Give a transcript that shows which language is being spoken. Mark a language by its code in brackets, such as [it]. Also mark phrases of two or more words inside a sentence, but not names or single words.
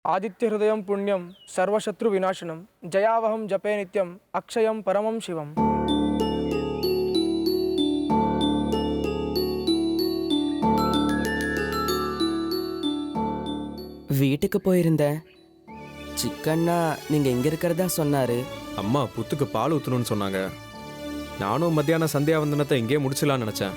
[sa] आदित्य हृदय पुण्यम सर्वशत्रु विनाशनम जयावहम जपे नित्यम अक्षयम परमम शिवम. [ta] வீட்டுக்கு போயிருந்தேன். சிக்கன்னா நீங்க எங்க இருக்கிறதா சொன்னாரு. அம்மா புத்துக்கு பால் ஊற்றணும்னு சொன்னாங்க. நானும் மத்தியான சந்தியாவந்தனத்தை இங்கே முடிச்சலான்னு நினச்சேன்.